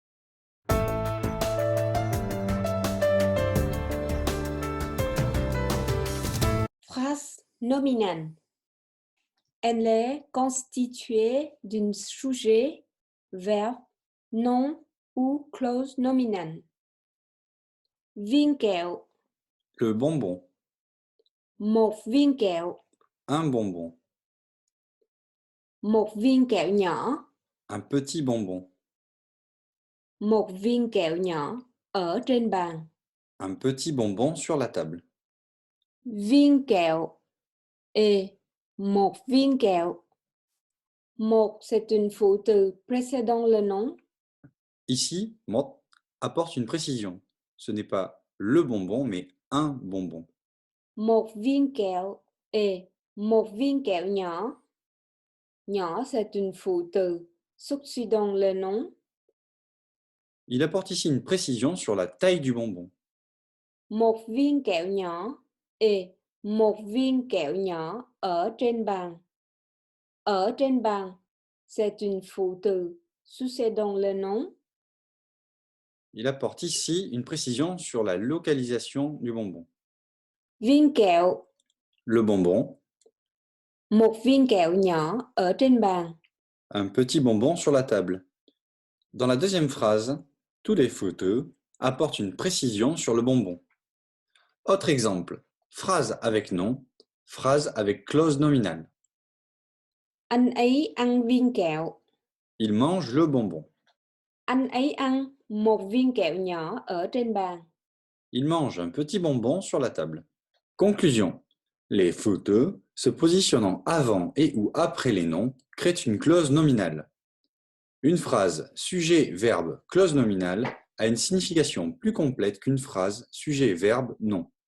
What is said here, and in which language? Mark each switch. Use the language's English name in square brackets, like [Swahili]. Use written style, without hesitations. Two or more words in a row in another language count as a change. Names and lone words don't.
[French] Phrase nominale. Elle est constituée d'un sujet, verbe, nom ou clause nominale. [Vietnamese] Viên kẹo, [French] Le bonbon. [Vietnamese] một viên kẹo, [French] Un bonbon. [Vietnamese] một viên kẹo nhỏ, [French] Un petit bonbon. [Vietnamese] một viên kẹo nhỏ ở trên bàn. [French] Un petit bonbon sur la table. [Vietnamese] Viên kẹo et một viên kẹo. Một, [French] c'est une [Vietnamese] phụ từ [French] précédant le nom. Ici, mot apporte une précision. Ce n'est pas le bonbon, mais un bonbon. [Vietnamese] Một viên kẹo et một viên kẹo nhỏ. [French] Nhỏ c'est une [Vietnamese] phụ từ, [French] succédant le nom. Il apporte ici une précision sur la taille du bonbon. [Vietnamese] Một viên kẹo nhỏ et một viên kẹo nhỏ ở trên bàn. Ở trên bàn, [French] c'est une [Vietnamese] phụ từ, [French] succédant le nom. Il apporte ici une précision sur la localisation du bonbon. [Vietnamese] Viên kẹo, [French] Le bonbon, [Vietnamese] một viên kẹo nhỏ ở trên bàn. [French] un petit bonbon sur la table. Dans la deuxième phrase, tous les photos apportent une précision sur le bonbon. Autre exemple, phrase avec nom, phrase avec clause nominale. [Vietnamese] Anh ấy ăn viên kẹo. [French] Il mange le bonbon. [Vietnamese] Anh ấy ăn một viên kẹo nhỏ ở trên bàn. [French] Il mange un petit bonbon sur la table. Conclusion. Les photos se positionnant avant et ou après les noms créent une clause nominale. Une phrase sujet-verbe clause nominale a une signification plus complète qu'une phrase sujet-verbe nom.